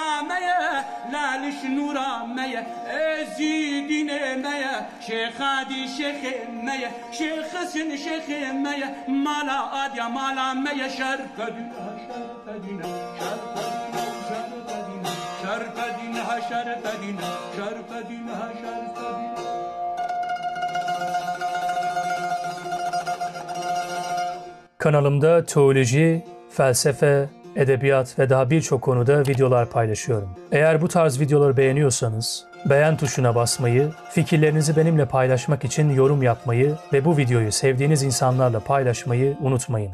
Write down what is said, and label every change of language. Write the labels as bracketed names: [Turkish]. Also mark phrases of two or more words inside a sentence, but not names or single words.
[Kurdish] ميا لالش نورا ميا ازيدنا ميا شيخادي شيخ ميا شيخ سن شيخ ميا مالا اديا مالا ميا شرفدينا شرفدينا شرفدينا شرفدينا شرفدينا شرفدينا شرفدينا [Turkish] Kanalımda teoloji, felsefe, edebiyat ve daha birçok konuda videolar paylaşıyorum. Eğer bu tarz videoları beğeniyorsanız beğen tuşuna basmayı, fikirlerinizi benimle paylaşmak için yorum yapmayı ve bu videoyu sevdiğiniz insanlarla paylaşmayı unutmayın.